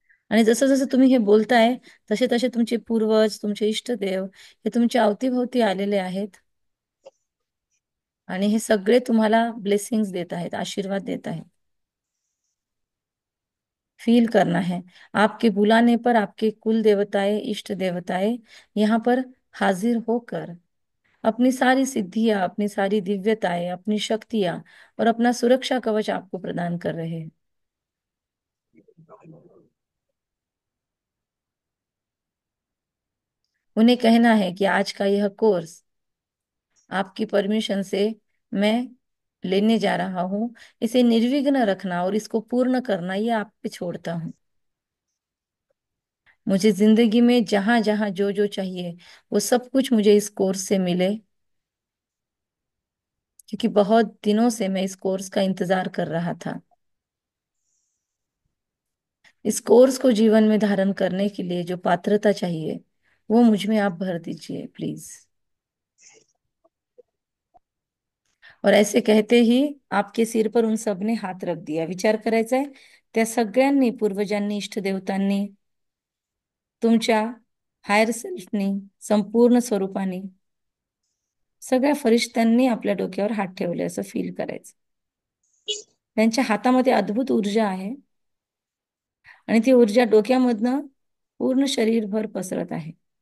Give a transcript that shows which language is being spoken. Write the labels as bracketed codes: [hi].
[mr] आणि जसं जसं तुम्ही हे बोलताय तसे तसे तुमचे पूर्वज, तुमचे इष्टदेव हे तुमच्या अवतीभोवती आलेले आहेत आणि हे सगळे तुम्हाला ब्लेसिंग्स देत आहेत, आशीर्वाद देत आहेत. [hi] फील करना है, आपके बुलाने पर आपके कुल देवताएं, इष्ट देवताएं यहाँ पर हाजिर होकर अपनी सारी सिद्धियां, अपनी सारी दिव्यताएं, अपनी शक्तियां और अपना सुरक्षा कवच आपको प्रदान कर रहे हैं. उन्हें कहना है कि आज का यह कोर्स आपकी परमिशन से मैं लेने जा रहा हूं, इसे निर्विघ्न रखना और इसको पूर्ण करना ये आप पे छोड़ता हूं. मुझे जिंदगी में जहां जहां जो जो चाहिए वो सब कुछ मुझे इस कोर्स से मिले, क्योंकि बहुत दिनों से मैं इस कोर्स का इंतजार कर रहा था. इस कोर्स को जीवन में धारण करने के लिए जो पात्रता चाहिए वो मुझ में आप भर दीजिए प्लीज। और ऐसे कहते ही आपके सिर पर उन सब ने हात रख दिया. [mr] विचार करायचा आहे त्या सगळ्यांनी, पूर्वजांनी, इष्टदेवतांनी, तुमच्या हायर सेल्फनी, संपूर्ण स्वरूपाने, सगळ्या फरिश्त्यांनी आपल्या डोक्यावर हात ठेवले असं फील करायचं. त्यांच्या हातामध्ये अद्भुत ऊर्जा आहे आणि ती ऊर्जा डोक्यामधनं पूर्ण शरीरभर पसरत आहे.